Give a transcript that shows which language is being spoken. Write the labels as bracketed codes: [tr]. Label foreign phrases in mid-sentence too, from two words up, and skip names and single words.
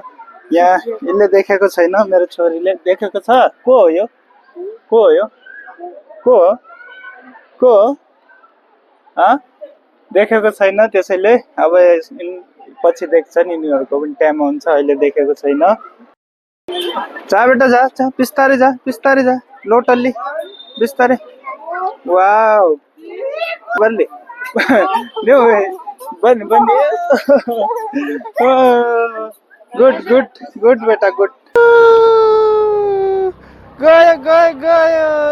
[ne] यहाँ यसले देखेको छैन, मेरो छोरीले देखेको छ। को हो यो? देखेको छैन, त्यसैले अब पछि देख्छन्, यिनीहरूको पनि टाइम हुन्छ। अहिले देखेको छैन। जा बेटा, जा, बिस्तारै जा, लोटल्ली, बिस्तारै। वाउ, बन्ने गुड बेटा, गुड। गयो।